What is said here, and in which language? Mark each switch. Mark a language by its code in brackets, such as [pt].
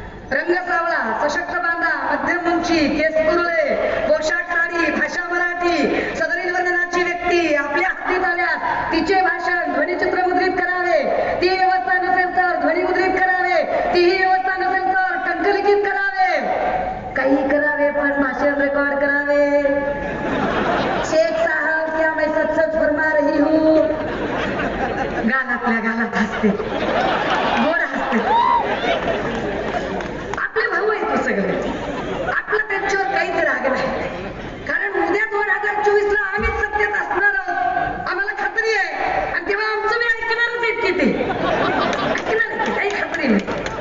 [mr] रंग सावळा, सशक्त बांधा, मध्यम उंची, केस कुरळे, पोशाख साडी, भाषा मराठी, सदरील वर्णनाची व्यक्ती आपल्या हद्दीत आल्यास तिचे भाषण ध्वनिचित्र मुद्रित करावे, ती व्यवस्था नसेल तर ध्वनी मुद्रित करावे, तीही व्यवस्था नसेल तर टंकलिखित करावे, काही करावे पण भाषण रेकॉर्ड करावे. [hi] शेख साहब क्या मैं सच सच फरमा रही हूँ. [mr] गालातल्या गालात हसते, गोड हसते. आपले भाऊ आहेत तो सगळे, आपला त्यांच्यावर काहीच राग नाही, कारण उद्या 2024 ला आम्हीच सत्तेत असणार आहोत, आम्हाला खात्री आहे. आणि तेव्हा आमचं मी ऐकणारच आहेत की ते ऐकणार, काही खात्री नाही.